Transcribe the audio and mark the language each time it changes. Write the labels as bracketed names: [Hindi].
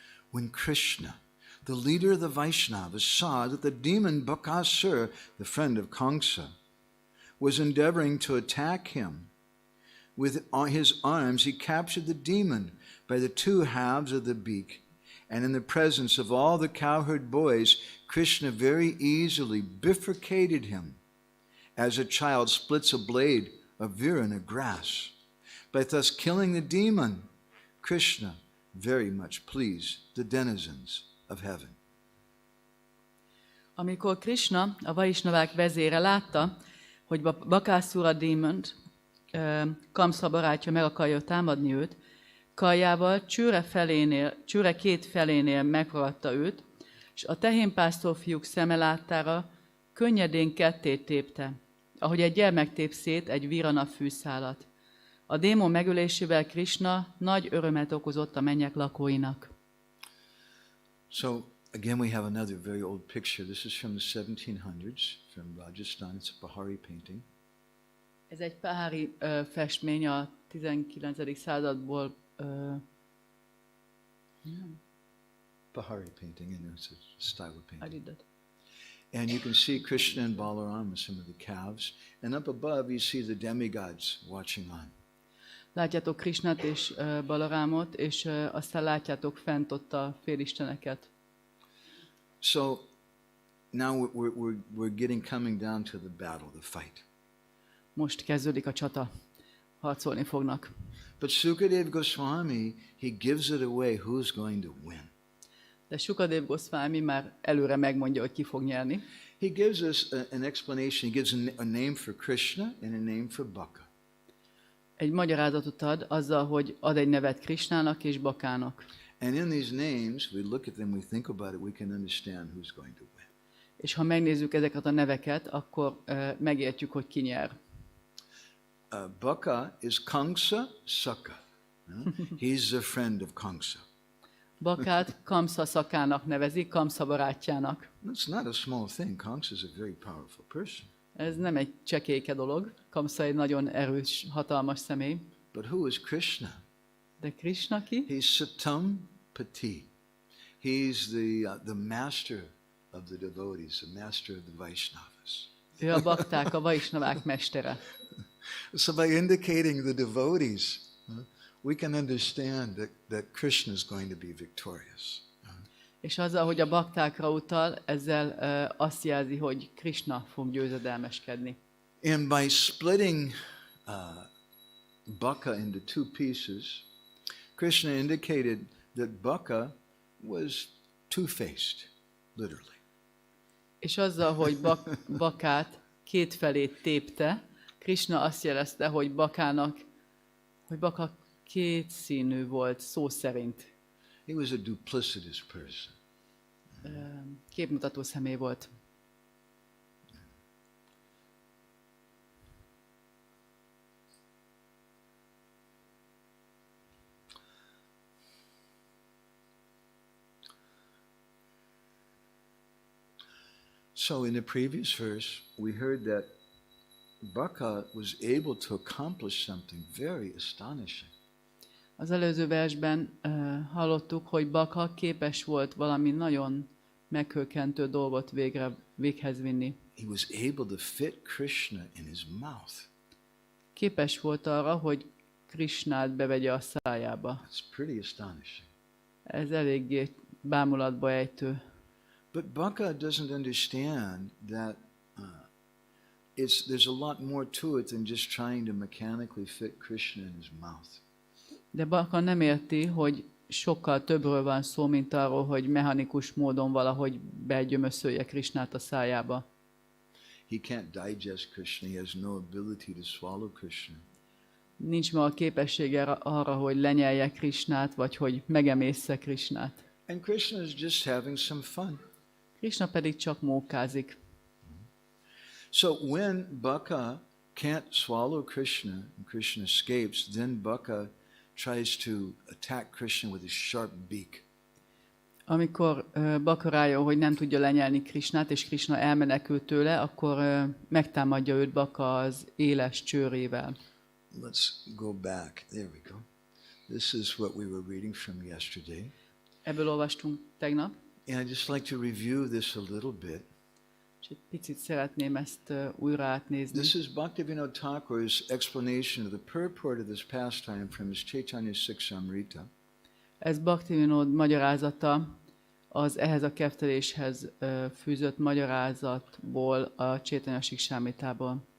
[English] When Krishna, the leader of the Vaishnavas, saw that the demon Bakasura, the friend of Kamsa, was endeavoring to attack him, with his arms he captured the demon by the two halves of the beak, and in the presence of all the cowherd boys, Krishna very easily bifurcated him, as a child splits a blade of virana grass. By thus killing the demon, Krishna very much pleased the denizens of heaven. [Hungarian] Amikor Krishna, a Vaisnavák vezére látta, hogy Bakasura démont, Kamsa barátja meg akarja támadni őt, karjával csőre két felénél megragadta őt, és a tehénpásztor fiúk szeme láttára könnyedén ketté tépte, ahogy egy gyermek tép szét egy virana fűszálat. A démon megölésével Krishna nagy örömet okozott a mennyek lakóinak. [English] So again we have another very old picture. This is from the 1700s, from Rajasthan. It's a Pahari painting. [Hungarian] Ez egy pahári festmény a 19. századból. [English] Pahari painting, and it's a style of I painting. did that. And you can see Krishna and Balaram and some of the calves. And up above you see the demigods watching on. [Hungarian] Látjátok Krishnát és Balarámot, és aztán látjátok fent ott a félisteneket. [English] So now we're coming down to the battle, the fight. [Hungarian] Most kezdődik a csata. Harcolni fognak. [English] But Sukadeva Goswami, he gives it away who's going to win. [Hungarian] De Sukadeva Goswami már előre megmondja, hogy ki fog nyerni. [English] He gives us an explanation. He gives a name for Krishna and a name for Baka. [Hungarian] Egy magyarázatot ad azzal, hogy ad egy nevet Krishnának és Bakának. [English] And in these names, we look at them, we think about it, we can understand who's going to win. [Hungarian] És ha megnézzük ezeket a neveket, akkor megértjük, hogy ki nyer. [English] Baka is Kamsa Saka. He's the friend of Kamsa. [Hungarian] Bakát Kamsa szakának nevezik, Kamsa barátjának. [English] It's not a small thing. Kamsa is a very powerful person. [Hungarian] Ez nem egy csekéke dolog. Kamsa egy nagyon erős, hatalmas személy. [English] But who is Krishna? [Hungarian] De Krishna ki? [English] He's Satam Pati. He's the master of the devotees, the master of the Vaishnavas. [Hungarian] Ő a bakták, a vaisnavák mestere. [English] So by indicating the devotees, we can understand that Krishna is going to be victorious. [Hungarian] És azzal, hogy a baktákra utal, ezzel azt jelzi, hogy Krishna fog győzedelmeskedni. [English] And by splitting Baka into two pieces, Krishna indicated that Baka was two-faced, literally. [Hungarian] És azzal, hogy Bakát kétfelé tépte, Krishna azt jelezte, hogy Baka kétszínű volt, szó szerint. [English] He was a duplicitous person. [Hungarian] Képmutató személy volt. [English] So in the previous verse, we heard that Baka was able to accomplish something very astonishing. [Hungarian] Az előző versben hallottuk, hogy Baka képes volt valami nagyon meghökkentő dolgot véghez vinni. [English] He was able to fit Krishna in his mouth. [Hungarian] Képes volt arra, hogy Krishnát bevegye a szájába. [English] That's pretty astonishing. [Hungarian] Ez eléggé bámulatba ejtő. [English] But Baka doesn't understand that there's a lot more to it than just trying to mechanically fit Krishna in his mouth. [Hungarian] De Baka nem érti, hogy sokkal többről van szó, mint arról, hogy mechanikus módon valahogy begyömöszölje Krishnát a szájába. [English] He can't digest Krishna. He has no ability to swallow Krishna. [Hungarian] Nincs ma a képessége arra, hogy lenyelje Krishnát, vagy hogy megemészze Krishnát. [English] And Krishna is just having some fun. [Hungarian] Krishna pedig csak mókázik. [English] So when Baka can't swallow Krishna and Krishna escapes, then Baka tries to attack Krishna with his sharp beak. [Hungarian] Amikor Baka rájön, hogy nem tudja lenyelni Krishnát, és Krishna elmenekül tőle, akkor megtámadja őt Baka az éles csőrével. [English] Let's go back. There we go. This is what we were reading from yesterday. [Hungarian] Ebből olvastunk tegnap. [English] And I'd just like to review this a little bit. [Hungarian] És egy picit szeretném ezt újra átnézni. [English] This is Bhaktivinoda Thakur's explanation of the purport of this pastime from his Chaitanya Siksamrita. [Hungarian] Ez Bhaktivinoda magyarázata az ehhez a kefteléshez fűzött magyarázatból a Chaitanya Siksamritából.